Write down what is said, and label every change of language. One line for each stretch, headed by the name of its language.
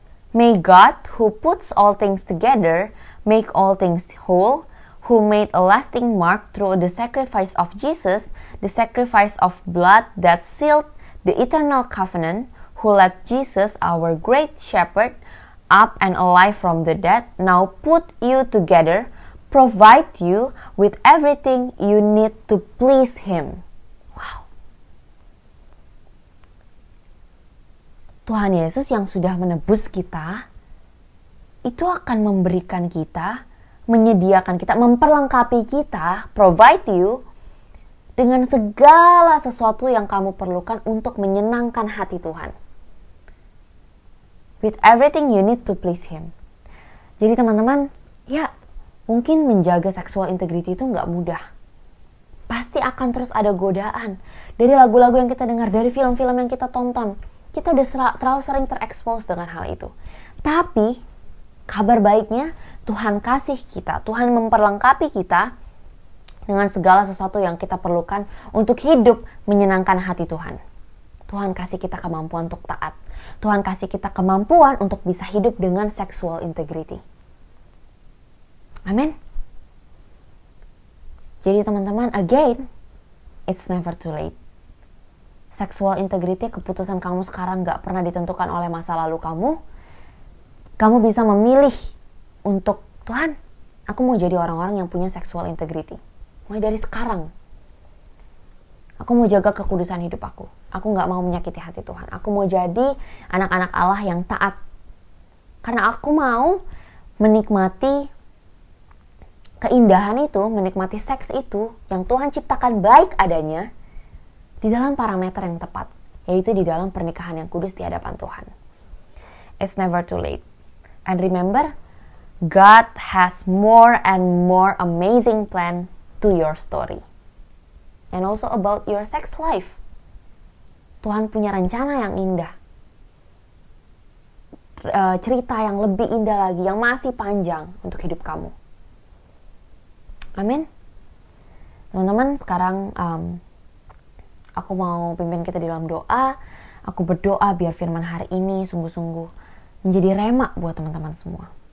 English: May God, who puts all things together, make all things whole, who made a lasting mark through the sacrifice of Jesus, the sacrifice of blood that sealed the eternal covenant, who led Jesus, our great shepherd, up and alive from the dead, now put you together, provide you with everything you need to please him. Wow.
Indonesian: Tuhan Yesus yang sudah menebus kita, itu akan memberikan kita, menyediakan kita, memperlengkapi kita,
English: provide you,
Indonesian: dengan segala sesuatu yang kamu perlukan untuk menyenangkan hati Tuhan.
English: With everything you need to please him.
Indonesian: Jadi teman-teman, ya mungkin menjaga sexual integrity itu nggak mudah. Pasti akan terus ada godaan. Dari lagu-lagu yang kita dengar, dari film-film yang kita tonton, kita udah terlalu sering terekspos dengan hal itu. Tapi kabar baiknya, Tuhan kasih kita, Tuhan memperlengkapi kita dengan segala sesuatu yang kita perlukan untuk hidup menyenangkan hati Tuhan. Tuhan kasih kita kemampuan untuk taat. Tuhan kasih kita kemampuan untuk bisa hidup dengan sexual integrity. Amin. Jadi teman-teman,
English: again, it's never too late.
Indonesian: Sexual integrity, keputusan kamu sekarang gak pernah ditentukan oleh masa lalu kamu. Kamu bisa memilih untuk, Tuhan, aku mau jadi orang-orang yang punya sexual integrity. Mulai dari sekarang. Aku mau jaga kekudusan hidup aku. Aku gak mau menyakiti hati Tuhan. Aku mau jadi anak-anak Allah yang taat. Karena aku mau menikmati keindahan itu, menikmati seks itu yang Tuhan ciptakan baik adanya di dalam parameter yang tepat, yaitu di dalam pernikahan yang kudus di hadapan Tuhan.
English: It's never too late. And remember, God has more and more amazing plan to your story. And also about your sex life.
Indonesian: Tuhan punya rencana yang indah. Cerita yang lebih indah lagi, yang masih panjang untuk hidup kamu. Amin. Teman-teman, sekarang aku mau pimpin kita di dalam doa. Aku berdoa biar firman hari ini sungguh-sungguh menjadi rema buat teman-teman semua.